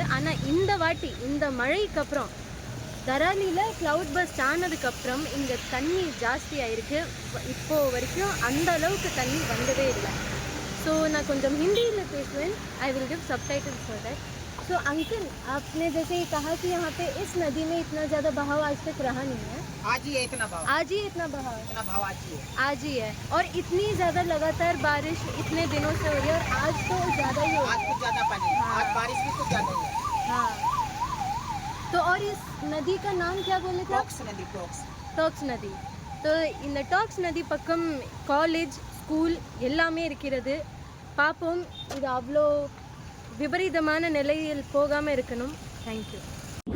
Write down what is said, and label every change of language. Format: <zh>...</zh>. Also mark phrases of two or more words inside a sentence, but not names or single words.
<ta>ஆனால் இந்த வாட்டி இந்த மழைக்கு அப்புறம் தராலியில்</ta> <en>cloud burst</en> <ta>ஆனதுக்கப்புறம் இங்கே தண்ணி ஜாஸ்தி ஆயிருக்கு. இப்போது வரைக்கும் அந்த அளவுக்கு தண்ணி வந்ததே இல்லை. ஸோ நான் கொஞ்சம் ஹிந்தியில் பேசுவேன்.</ta> <en>I will give subtitles for that.</en> <hi>तो अंकल, आपने जैसे कहा कि यहाँ पे इस नदी में इतना ज़्यादा बहाव आज तक रहा नहीं है. आज ही है इतना बहाव. आज ही इतना बहाव आज ही है. आज ही है. और इतनी ज़्यादा लगातार बारिश इतने दिनों से हो रही है. और आज तो ज़्यादा ही हो रहा है. आज कुछ ज़्यादा पानी. हाँ. आज बारिश भी कुछ ज़्यादा है. हाँ. तो और इस नदी का नाम क्या बोले थे? टॉक्स नदी. टॉक्स नदी.</hi> <ta>तो இந்த டாக்ஸ் நதி பக்கம் காலேஜ், ஸ்கூல் எல்லாமே இருக்கிறது. பார்ப்போம், இது அவ்வளோ விபரீதமான நிலையில் போகாமல் இருக்கணும். தேங்க்யூ.</ta>